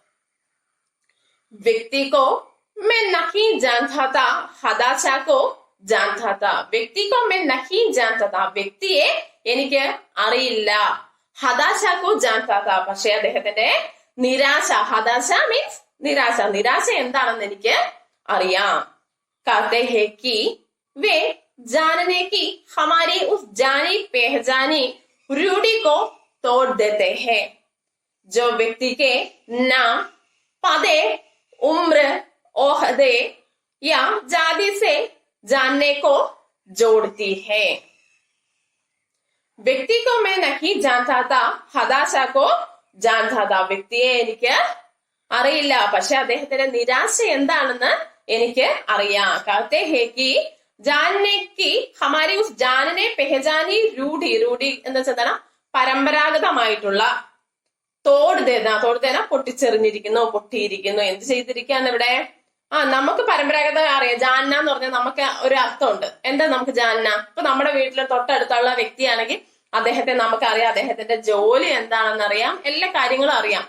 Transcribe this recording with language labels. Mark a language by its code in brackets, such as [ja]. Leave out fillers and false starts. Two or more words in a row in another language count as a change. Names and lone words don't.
[hi] വ്യക്തിക്കോ मैं नहीं जानता था, हदाशा को जानता था. വ്യക്തിക്കോ मैं नहीं जानता था. [ml] വ്യക്തിയെ എനിക്ക് അറിയില്ല. [hi] ഹദാശാക്കോ जानता था. [ml] പക്ഷെ അദ്ദേഹത്തിന്റെ നിരാശ, ഹദാശ മീൻസ് നിരാശ, നിരാശ എന്താണെന്ന് എനിക്ക് അറിയാം. [hi] कहते हैं कि वे जानने की हमारी उस जानी पहचानी रूढ़ी को तोड़ देते हैं जो व्यक्ति के नाम, पदे, उम्र, ओहदे या जाति से जानने को जोड़ती है. व्यक्ति को मैं नहीं जानता था, हदाशा को जानता था. [ml] വ്യക്തിയെ എനിക്ക് അറിയില്ല, പക്ഷെ അദ്ദേഹത്തിന്റെ നിരാശ എന്താണെന്ന് എനിക്ക് അറിയാം. [hi] कहते हैं कि जानने की हमारी उस जानने पहचानी रूढ़ी [ml] എന്ന് വെച്ചാൽ പരമ്പരാഗതമായിട്ടുള്ള തോടുതേന പൊട്ടിയിരിക്കുന്നു. എന്ത് ചെയ്തിരിക്കുകയാണ് ഇവിടെ? നമുക്ക് പരമ്പരാഗത അറിയാം. ജാന്ന എന്ന് പറഞ്ഞാൽ നമുക്ക് ഒരു അർത്ഥമുണ്ട്. എന്താ നമുക്ക് ജാന്ന? ഇപ്പൊ നമ്മുടെ വീട്ടിലെ തൊട്ടടുത്തുള്ള വ്യക്തിയാണെങ്കിൽ അദ്ദേഹത്തെ നമുക്കറിയാം, അദ്ദേഹത്തിന്റെ ജോലി എന്താണെന്ന് അറിയാം, എല്ലാ കാര്യങ്ങളും അറിയാം.